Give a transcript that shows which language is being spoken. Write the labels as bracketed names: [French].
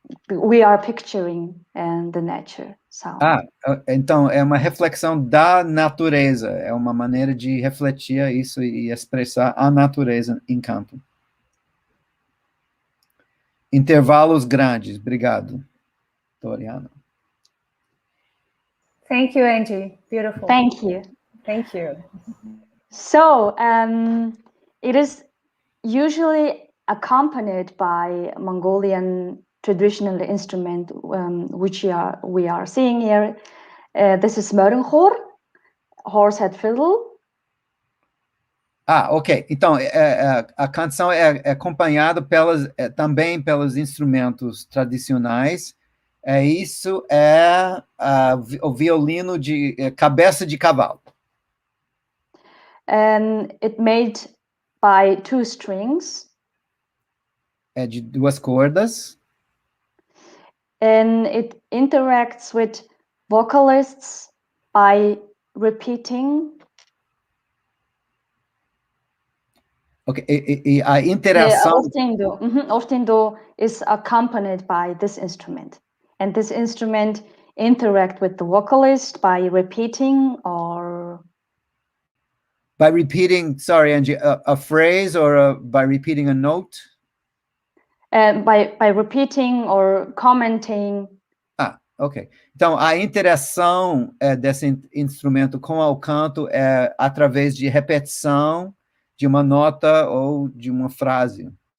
[English] We are picturing the nature sound. [Portuguese] Então é uma reflexão da natureza, é uma maneira de refletir isso e expressar a natureza em canto. Intervalos grandes. Obrigado, Doriana. [English] Thank you, Enji. Beautiful. Thank you. Thank you. So it is usually accompanied by Mongolian traditional instrument, which we are seeing here. This is Mörnchor, horsehead fiddle. Ok. [Portuguese] Então, a canção é acompanhada também pelos instrumentos tradicionais. Isso é o violino de cabeça de cavalo. [English] And it made by 2 strings. [Portuguese] É de 2 cordas. [English] And it interacts with vocalists by repeating. [Portuguese] Ok, e a interação... [English] Urtiin Duu is accompanied by this instrument. And this instrument interact with the vocalist by repeating or... By repeating, sorry, Enji, a phrase or by repeating a note? By repeating or commenting. Ah, ok. [Portuguese] Então, a interação desse instrumento com o canto é através de repetição de uma nota ou de uma frase.